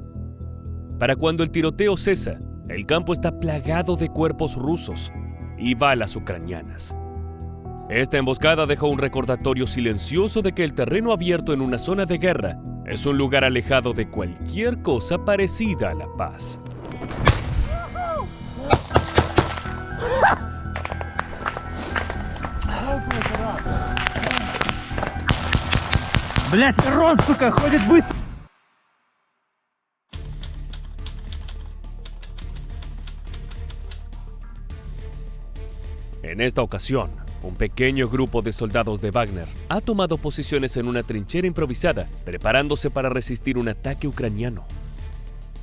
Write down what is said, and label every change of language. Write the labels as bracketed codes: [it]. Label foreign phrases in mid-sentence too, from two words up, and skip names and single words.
[es] Para cuando el tiroteo cesa, el campo está plagado de cuerpos rusos y balas ucranianas. Esta emboscada dejó un recordatorio silencioso de que el terreno abierto en una zona de guerra es un lugar alejado de cualquier cosa parecida a la paz. [ru] Блядь, Рон, сука, ходит быстро! [es] En esta ocasión, un pequeño grupo de soldados de Wagner ha tomado posiciones en una trinchera improvisada, preparándose para resistir un ataque ucraniano.